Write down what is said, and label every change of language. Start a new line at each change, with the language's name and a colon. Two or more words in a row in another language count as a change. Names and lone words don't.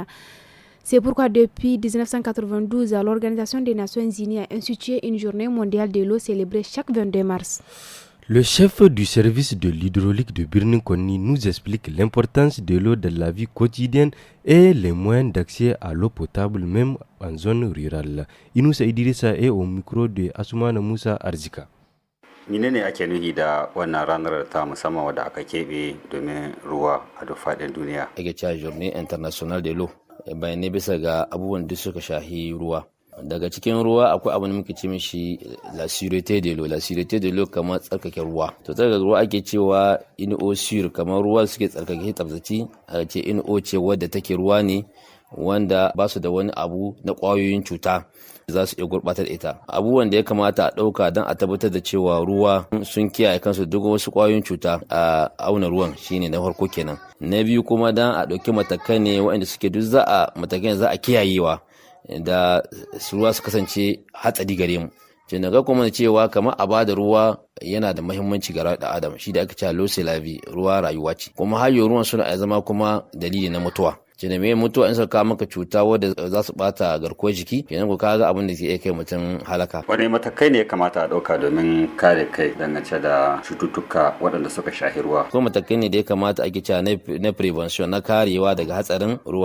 French: C'est pourquoi depuis 1992, l'Organisation des Nations Unies a institué une journée mondiale de l'eau célébrée chaque 22 mars. Le chef du service de l'hydraulique de Birnin-Konni nous explique l'importance de l'eau dans la vie quotidienne et les moyens d'accès à l'eau potable même en zone rurale. Inoussa Idrissa est au micro de Assoumana Moussa Arzika.
Hausa: Menene ake nufi da wannan ranar ta musamman wadda aka keɓe domin ruwa a duk faɗin duniya? Ake cewa
French: Journée Internationale de l'eau
Hausa: bayanai bisa ga abubuwan da suka shahi ruwa. Daga cikin ruwa akwai abin da muke ce mishi
French: la sûreté de l'eau. La sûreté de l'eau
Hausa: kamar tsarkake ruwa. To tsarkake ruwa ake cewa in
French: eau sûre,
Hausa: kamar ruwa suke tsarkake tsaftaci, a ce in eau ce wadda take ruwa ne wanda ba su da wani abu na ƙwayoyin cuta za su iya gurɓatar da ita. Abubuwan da ya kamata a ɗauka don a tabbatar da cewa ruwa sun kiyaye kansu duk wasu ƙwayoyin cuta a auna ruwan shine na farko kenan. Na biyu kuma don a ɗauki matakai ne waɗanda suke duk matakai za a kiyayewa da ruwa su kasance hatsari gare mu. Tun daga kuma cewa kamar a bada ruwa yana da muhimmanci ga rayuwar adam, shi da aka cewa
French: l'eau c'est la vie,
Hausa: ruwa rayuwa ce. Kuma hayo ruwan suna zama kuma dalili na mutuwa. Tunda me mutuwa in suka kawo maka cuta wadda za su bata garkuwar jiki, kenan ku kaga abin da ke kai mutum halaka. Wane matakai ne ya kamata a ɗauka domin kare kai dangance da cututtuka waɗanda suka shahi ruwa? Ko matakai ne da ya kamata ake cewa na prevention, na karewa daga hatsarin ruwa.